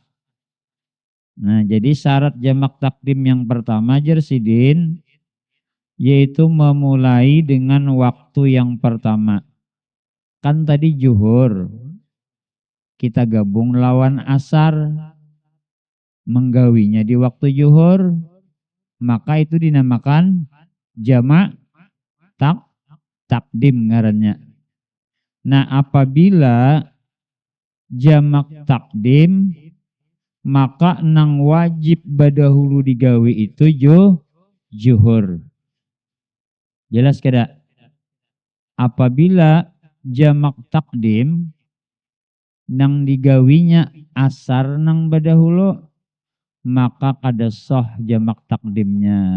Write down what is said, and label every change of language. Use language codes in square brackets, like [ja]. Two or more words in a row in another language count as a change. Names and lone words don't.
[id] Nah, jadi syarat jamak takdim yang pertama Jersidin yaitu memulai dengan waktu yang pertama. Kan tadi zuhur. Kita gabung lawan asar menggawinya di waktu zuhur, maka itu dinamakan jamak takdim ngarannya. Nah, apabila jamak takdim maka [bjn] nang wajib badahulu digawi [id] itu zuhur. Jelas kada? Apabila jamak takdim [bjn] nang digawinya asar nang badahulu [id] maka kada sah jamak takdimnya.